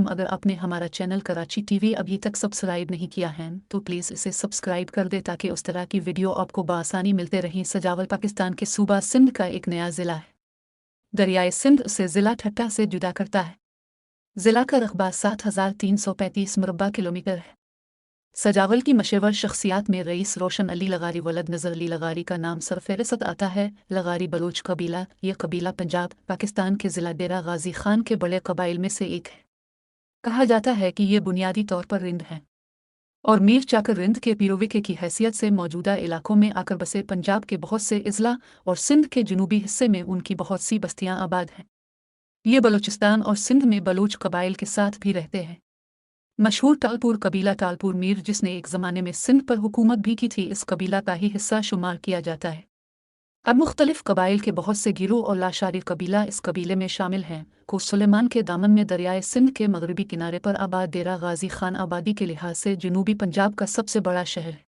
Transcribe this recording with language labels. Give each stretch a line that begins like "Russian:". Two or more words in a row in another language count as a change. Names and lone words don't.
Urdu: اگر آپ نے ہمارا چینل کراچی ٹی وی ابھی تک سبسکرائب نہیں کیا ہے تو پلیز اسے سبسکرائب کر دے تاکہ اس طرح کی ویڈیو آپ کو بآسانی ملتے رہیں. سجاول پاکستان کے صوبہ سندھ کا ایک نیا ضلع ہے۔ دریائے سندھ اسے ضلع ٹھٹہ سے جدا کرتا ہے. ضلع کا رقبہ 7335 مربع کلومیٹر ہے. سجاول کی مشہور شخصیات میں رئیس روشن علی لغاری ولد نذر علی لغاری کا نام سرفہرست آتا ہے. لغاری بلوچ قبیلہ، یہ قبیلہ پنجاب پاکستان کے ضلع ڈیرہ غازی خان کے بڑے قبائل میں سے ایک ہے. کہا جاتا ہے کہ یہ بنیادی طور پر رند ہیں اور میر چاکر رند کے پیروکی کی حیثیت سے موجودہ علاقوں میں آکر بسے. پنجاب کے بہت سے اضلاع اور سندھ کے جنوبی حصے میں ان کی بہت سی بستیاں آباد ہیں. یہ بلوچستان اور سندھ میں بلوچ قبائل کے ساتھ بھی رہتے ہیں. مشہور ٹالپور قبیلہ ٹالپور میر, جس نے ایک زمانے میں سندھ پر حکومت بھی کی تھی، اس قبیلہ کا ہی حصہ شمار کیا جاتا ہے. اب مختلف قبائل کے بہت سے گروہ اور لاشاری قبیلہ اس قبیلے میں شامل ہیں. کوہ سلیمان کے دامن میں دریائے سندھ کے مغربی کنارے پر آباد ڈیرہ غازی خان آبادی کے لحاظ سے جنوبی پنجاب کا سب سے بڑا شہر ہے.